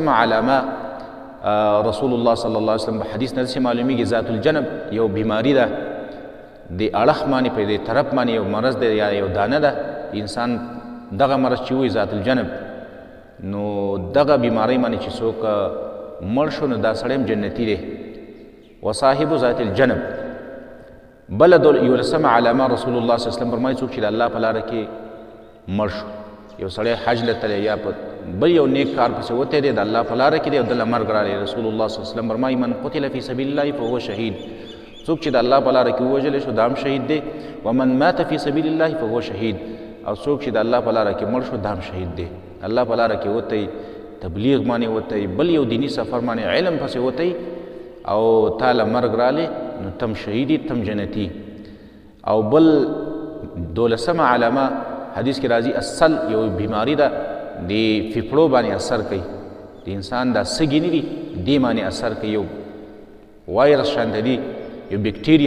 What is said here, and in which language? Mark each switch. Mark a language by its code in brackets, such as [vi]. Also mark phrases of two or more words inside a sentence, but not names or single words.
[ps] او لسمه علامه رسول الله [ar] صلی الله علیه وسلم [ps] په حدیث نه داسې معلومیږي [ar] ذات الجنب [ps] یو بیماری ده د اړخ باندې په دې طرف باندې یو مرض دی یا یو دانه ده انسان دغه مرض چې وي [ar] ذات الجنب [ps] نو دغه بیماری باندې چې څوک مړ شو نو دا سړی هم جنتي دی [ar] وصاحب ذات الجنب [ps] بل یولسمه علامه رسول الله [ar] صلی الله علیه وسلم [ps] فرمایي څوک چې د الله په لاره کې مړ شو یو سړی حج له تللی یا په بل یو نیک کار پسې وتی دی د الله په لاره کې دی او دله مرګ راغلی رسول الله [ar] صلی الله علیه وسلم [ps] فرمایي [ar] من قتل فی سبیل الله فهو شهید [ps] څوک چې د الله په لاره کې ووژلی شو دا هم شهید دی [ar] ومن مات فی سبیل الله فهو شهید [ps] او څوک چې د الله په لاره کې مړ شو دا هم شهید دی الله په لاره کې وتی تبلیغ باندې وتی بل یو دینی سفر باندې علم پسې وتی او تاله مرګ رالی نو تم شهیدی تم جنتی او بل 12مه علامه حدیث کې راځي اصل یو بیماری ده د فیفړو باندې اثر کوي د انسان دا سږي نه دي دې باندې اثر کوي یو وایرس شانته دي یو بکټیریا